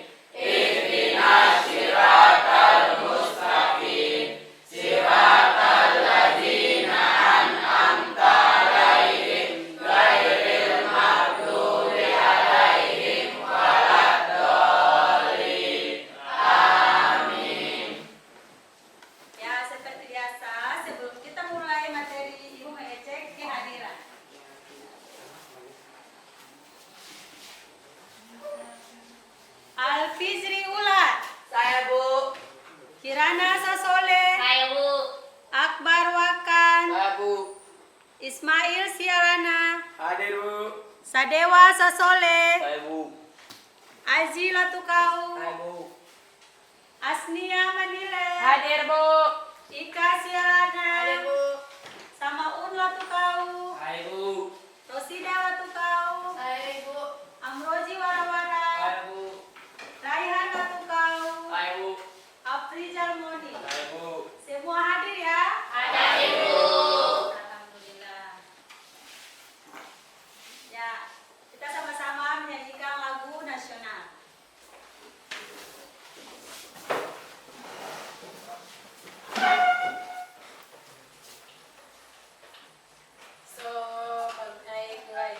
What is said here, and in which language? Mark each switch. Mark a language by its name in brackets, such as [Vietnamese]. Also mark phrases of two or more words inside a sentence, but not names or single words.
[Arabic] اهدنا الصراط المستقيم. صراط الذين أنعمت عليهم غير المغضوب عليهم ولا الضالين. [Indonesian] Amin. Ya, seperti biasa, sebelum kita mulai materi, Ibu mengecek kehadiran. Alfizri Ulat, Saya, Bu. Kirana Sasole, Saya Bu. Akbar Wakan, Saya, Bu. Ismail Siarana, Hadir, Bu. Sadewa Sasole, Saya Bu. Azi Latukau, Saya, Bu. Asnia Manile, Hadir, Bu. Ika Siarana, Bu. Samaun Latukau, Hai, Bu. Rosida Latukau, Saya Bu. Amroji Warawara, Hai, Bu. Raihan Latukau, Hai, Bu. Afrizal Moni. Hai, Bu. Semua hadir ya? Hadir, Bu. Alhamdulillah. Ya, kita sama-sama menyanyikan lagu nasional. So, baik.